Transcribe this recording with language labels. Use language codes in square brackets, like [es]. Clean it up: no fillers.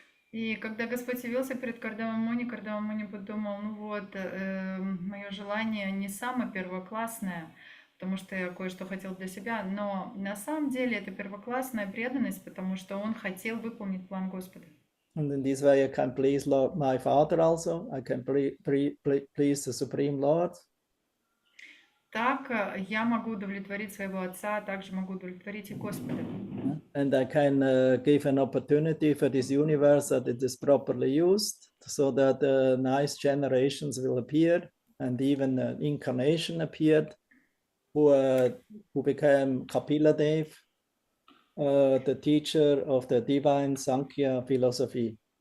[ru] И когда Господь явился перед Кардама Муни подумал, ну вот, мое желание не самое первоклассное, потому что я кое-что хотел для себя, но на самом деле это первоклассная преданность, потому что он хотел выполнить план Господа. [en] And in this way I can please Lord, my Father also. I can please the Supreme Lord. [ru] Так я могу удовлетворить своего Отца, а также могу удовлетворить и Господа. [en] And I can give an opportunity for this universe that it is properly used so that nice generations will appear, and even an incarnation appeared who became Kapila Dev, the teacher of the divine Sankhya philosophy.